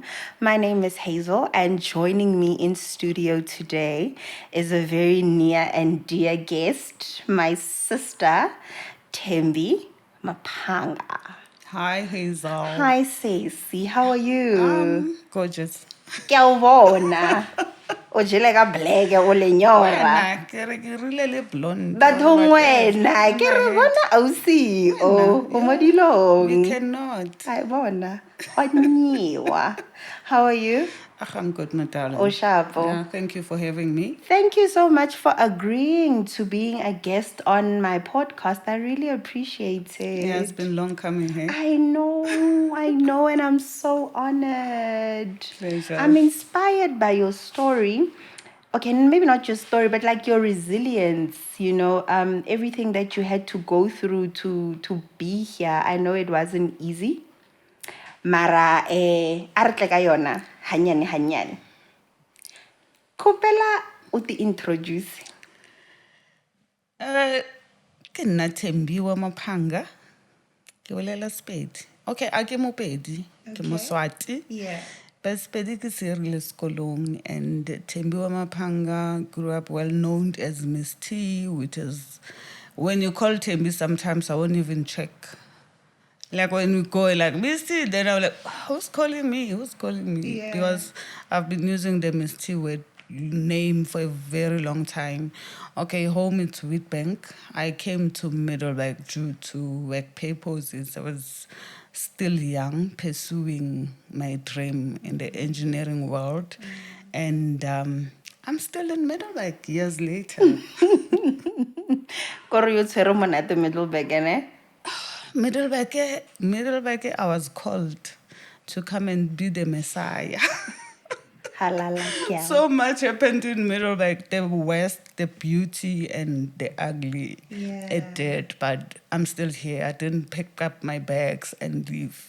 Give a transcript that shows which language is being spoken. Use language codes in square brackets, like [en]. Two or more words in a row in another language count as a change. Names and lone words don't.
[en] My name is Hazel, and joining me in studio today is a very near and dear guest, my sister, Thembi Maphanga. Hi, Hazel. Hi, Stacey. How are you? Gorgeous. [nso] Ke a o bona. O jele ka black o lenyora. Wena, ke re ke rile le blonde. Bathong wena ke re bona ausi o mo dilong. [en] We cannot. [nso] I bona. [en] Onyiwa. How are you? I'm good, my darling. [nso] O shapo. [en] Yeah, thank you for having me. Thank you so much for agreeing to being a guest on my podcast. I really appreciate it. Yeah, it's been long coming here. I know, and I'm so honored. Pleasure. I'm inspired by your story. Okay, maybe not your story, but like your resilience, everything that you had to go through to be here. I know it wasn't easy. [nso] Mara a re tle ka yona hanyane. Kopela o te introduce. Ke nna Thembi wa Maphanga. Ke bolela Sepedi. Okay, a ke Mopedi. Ke Moswati. Yeah. [en] But Sepedi [nso] ke serile sekolong, [en] and Thembi wa Maphanga grew up well known as Miss T, which is when you call Thembi, sometimes I won't even check. Like when we go like Miss T, then I'm like, who's calling me? Yeah. Because I've been using the Miss T word name for a very long time. Okay, home is Witbank. I came to Middleburg due to work purposes. I was still young, pursuing my dream in the engineering world. And I'm still in Middleburg years later. [nso] Kore yo tshwere monate Middleburg ene? [en] Middleburg, I was called to come and be the Messiah. Halala. So much happened in Middleburg, the West, the beauty and the ugly. Yeah. It did, but I'm still here. I didn't pick up my bags and leave.